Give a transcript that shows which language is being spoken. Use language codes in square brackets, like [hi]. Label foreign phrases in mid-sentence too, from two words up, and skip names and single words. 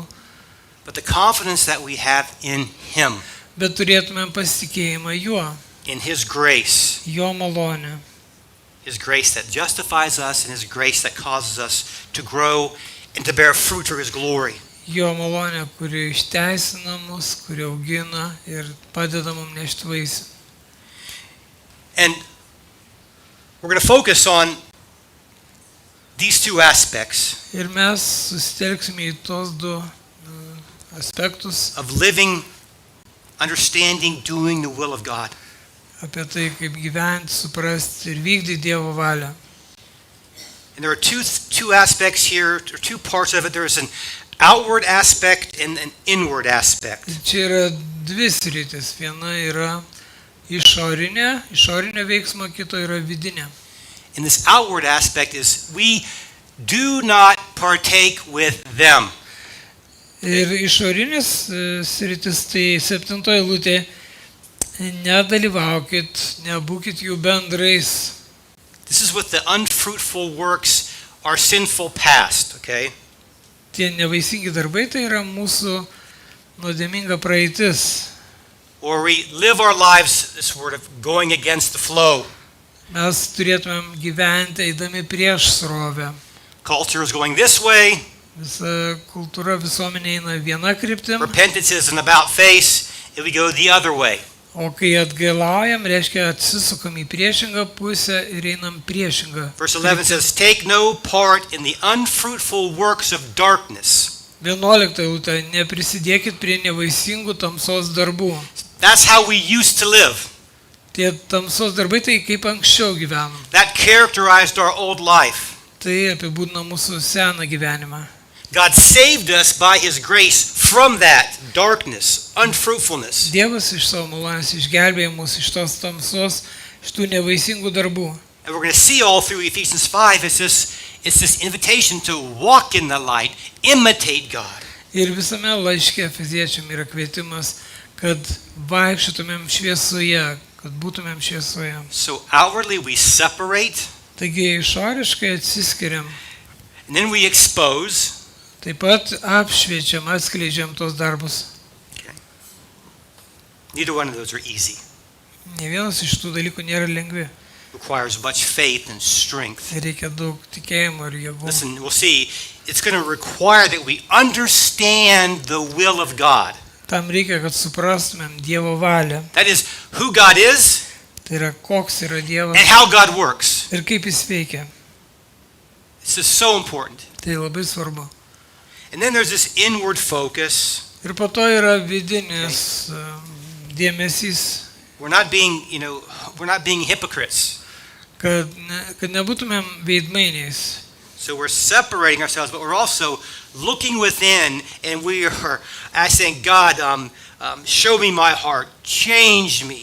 [en] But the confidence that we have in Him, [lt] Bet turėtumėm pasitikėjimą juo, [en] in His grace, [lt] jo malonę. [en] His grace that justifies us and His grace that causes us to grow and to bear fruit for His glory. [lt] Jo malonė, kuri išteisina mus, kuri augina ir padeda mums nešti vaisių. [en] And we're going to focus on these two aspects [lt] Ir mes susitelksime į tos du aspektus, [en] of living, understanding, doing the will of God. [lt] apie tai, kaip gyventi, suprasti ir vykdyti Dievo valią. [en] And there are two aspects here, or two parts of it. There's an outward aspect and an inward aspect. [lt] Ir čia yra dvi sritis. Viena yra išorinio veiksmo, kito yra vidinė. [en] And this outward aspect is we do not partake with them. [lt] Ir išorinis sritis, tai 7 eilutė, nedalyvaukit, nebūkit jų bendrais. [en] This is with the unfruitful works, our sinful past, okay? [lt] Tie nevaisingi darbai, tai yra mūsų nuodėminga praeitis. [en] Or we live our lives, this word of going against the flow. [lt] Mes turėtumėm gyventi eidami prieš srovę. [en] Culture is going this way. [lt] Visa kultūra, visuomenė eina viena kryptim, [en] Repentance is an about face, and we go the other way. [lt] o kai atgailaujam, reiškia atsisukam į priešingą pusę ir einam priešingą. [en] Verse 11 says, take no part in the unfruitful works of darkness. [lt] 11 eilutė, neprisidėkit prie nevaisingų tamsos darbų. [en] That's how we used to live. [lt] Tie tamsos darbai, tai kaip anksčiau gyvenom. [en] That characterized our old life. [lt] Tai apibūdina mūsų seną gyvenimą. [en] God saved us by His grace from that darkness, unfruitfulness. [lt] Dievas iš savo malonės išgelbėjo mus iš tos tamsos, iš tų nevaisingų darbų. [en] And we're going to see all through Ephesians 5, it's this invitation to walk in the light, imitate God. [lt] Ir visame laiške Efeziečiam yra kvietimas, kad vaikščiotumėm šviesoje, kad būtumėm šviesoje. [en] So outwardly we separate, [lt] Taigi išoriškai atsiskiriam, [en] and then we expose. [lt] taip pat apšviečiam, atskleidžiam tos darbus. [en] Neither one of those are easy. [lt] Ne vienas iš tų dalykų nėra lengvi. [en] Requires much faith and strength. [lt] Reikia daug tikėjimo ir jėgų. [en] Listen, we'll see. It's going to require that we understand the will of God. [lt] Tam reikia, kad suprastumėm Dievo valią. [en] That is who God is [lt] Tai yra, koks yra Dievas [en] and how God works. [lt] ir kaip jis veikia. [en] This is so important. [lt] Tai labai svarbu. [en] And then there's this inward focus. [lt] Ir po to yra vidinis dėmesys, [en] We're not being, we're not being hypocrites. [lt] kad nebūtumėm veidmainiais. [en] So we're separating ourselves, but we're also looking within, and we are asking God, show me my heart, change me.